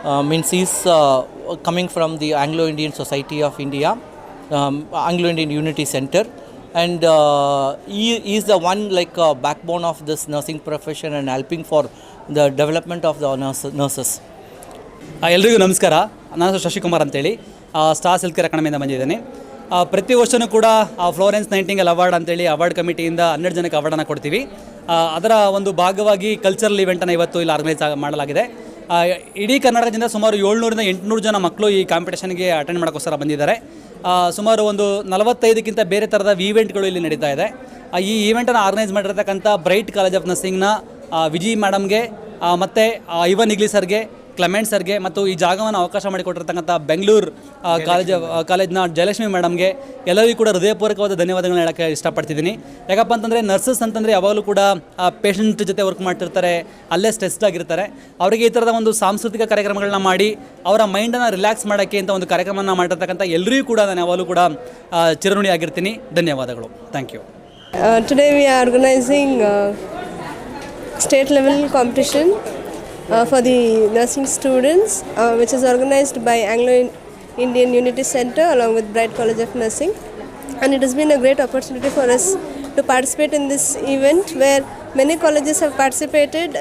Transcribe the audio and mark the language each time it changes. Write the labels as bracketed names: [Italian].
[English] Means he's coming from the Anglo-Indian Society of India, Anglo-Indian Unity Center, and he is the one backbone of this nursing profession and helping for the development of the nurses. [Kannada] ಎಲ್ರಿಗೂ ನಮಸ್ಕಾರ. ನಾನು ಶಶಿಕುಮಾರ್ ಅಂತೇಳಿ stars health care ಅಕಾಡೆಮಿಯಿಂದ ಬಂದಿದ್ದೇನೆ. ಪ್ರತಿ ವರ್ಷವೂ ಕೂಡ Florence Nightingale award ಅಂತೇಳಿ award ಕಮಿಟಿಯಿಂದ 12 ಜನಕ್ಕೆ ಅವಾರ್ಡನ್ನು ಕೊಡ್ತೀವಿ. ಅದರ ಒಂದು ಭಾಗವಾಗಿ ಕಲ್ಚರಲ್ ಇವೆಂಟನ್ನು ಇವತ್ತು ಇಲ್ಲಿ ಆರ್ಗನೈಸ್ ಮಾಡಲಾಗಿದೆ. ಇಡೀ ಕರ್ನಾಟಕದಿಂದ ಸುಮಾರು 700ರಿಂದ 800 ಜನ ಮಕ್ಕಳು ಈ ಕಾಂಪಿಟೇಷನ್ಗೆ ಅಟೆಂಡ್ ಮಾಡೋಕ್ಕೋಸ್ಕರ ಬಂದಿದ್ದಾರೆ. ಸುಮಾರು ಒಂದು 45ಕ್ಕಿಂತ ಬೇರೆ ಥರದ ಈವೆಂಟ್ಗಳು ಇಲ್ಲಿ ನಡೀತಾ ಇದೆ. ಈ ಈವೆಂಟನ್ನು ಆರ್ಗನೈಸ್ ಮಾಡಿರ್ತಕ್ಕಂಥ ಬ್ರೈಟ್ ಕಾಲೇಜ್ ಆಫ್ ನರ್ಸಿಂಗ್ನ ವಿಜಯ್ ಮೇಡಮ್ಗೆ ಮತ್ತು ಐವನ್ ನಿಗ್ಲಿ ಸರ್ಗೆ ಕ್ಲೆಮೆಂಟ್ ಸರ್ಗೆ ಮತ್ತು ಈ ಜಾಗವನ್ನು ಅವಕಾಶ ಮಾಡಿಕೊಟ್ಟಿರ್ತಕ್ಕಂಥ ಬೆಂಗಳೂರು ಕಾಲೇಜ್ನ ಜಯಲಕ್ಷ್ಮಿ ಮೇಡಮ್ಗೆ ಎಲ್ಲರಿಗೂ ಕೂಡ ಹೃದಯಪೂರ್ವಕವಾದ ಧನ್ಯವಾದಗಳನ್ನ ಹೇಳೋಕ್ಕೆ ಇಷ್ಟಪಡ್ತಿದ್ದೀನಿ. ಯಾಕಪ್ಪ ಅಂತಂದರೆ ನರ್ಸಸ್ ಅಂತಂದರೆ ಯಾವಾಗಲೂ ಕೂಡ ಆ ಪೇಷಂಟ್ ಜೊತೆ ವರ್ಕ್ ಮಾಡ್ತಿರ್ತಾರೆ, ಅಲ್ಲೇ ಸ್ಟ್ರೆಸ್ಡ್ ಆಗಿರ್ತಾರೆ. ಅವರಿಗೆ ಈ ಥರದ ಒಂದು ಸಾಂಸ್ಕೃತಿಕ ಕಾರ್ಯಕ್ರಮಗಳನ್ನ ಮಾಡಿ ಅವರ ಮೈಂಡನ್ನು ರಿಲ್ಯಾಕ್ಸ್ ಮಾಡೋಕ್ಕೆ ಅಂತ ಒಂದು ಕಾರ್ಯಕ್ರಮನ ಮಾಡಿರ್ತಕ್ಕಂಥ ಎಲ್ಲರಿಗೂ ಕೂಡ ನಾನು ಯಾವಾಗಲೂ ಕೂಡ ಚಿರಋಣಿ ಆಗಿರ್ತೀನಿ. ಧನ್ಯವಾದಗಳು. [English] Thank you. Today we are organizing state level competition for the nursing students, which is organized by Anglo-Indian Unity Center along with Bright College of Nursing, and it has been a great opportunity for us to participate in this event where many colleges have participated.